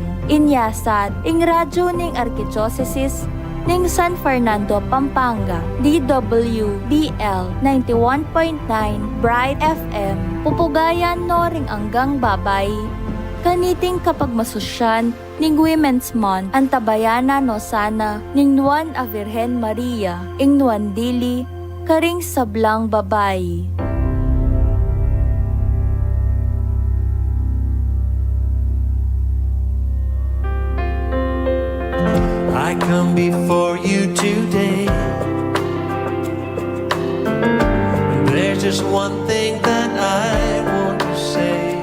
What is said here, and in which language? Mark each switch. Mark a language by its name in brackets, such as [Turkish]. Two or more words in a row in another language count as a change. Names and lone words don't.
[Pampanga] Inyasat, ing radyo ning Arkidiocese ning San Fernando, Pampanga, DWBL 91.9 Bright FM, pupugayan no ring anggang babay, kaniting kapag masusyan ning Women's Month, antabayana no sana ning nuan a Virgen Maria, ing nuan dili, karing sablang babay. [English] I come before you today. There's just one thing that I want to say.